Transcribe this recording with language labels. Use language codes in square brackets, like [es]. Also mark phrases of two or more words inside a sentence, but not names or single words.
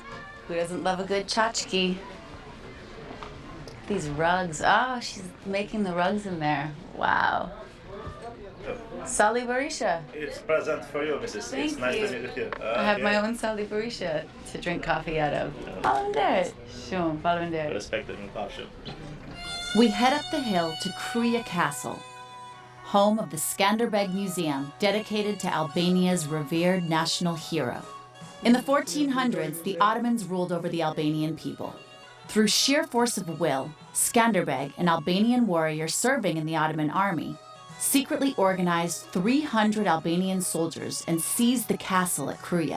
[en] Who doesn't love a good tchotchke? These rugs. Oh, she's making the rugs in there. Wow. Sali Barisha. It's present for you, Mrs. Thank It's nice you. to meet with you. I have my own Sali Barisha to drink coffee out of. [sq] Faleminderit. Shumë, faleminderit. [en] Respect and passion. We head up the hill to Kruja Castle, home of the Skanderbeg Museum dedicated to Albania's revered national hero. In the 1400s, the Ottomans ruled over the Albanian people. Through sheer force of will, Skanderbeg, an Albanian warrior serving in the Ottoman army, secretly organized 300 Albanian soldiers and seized the castle at Kruja.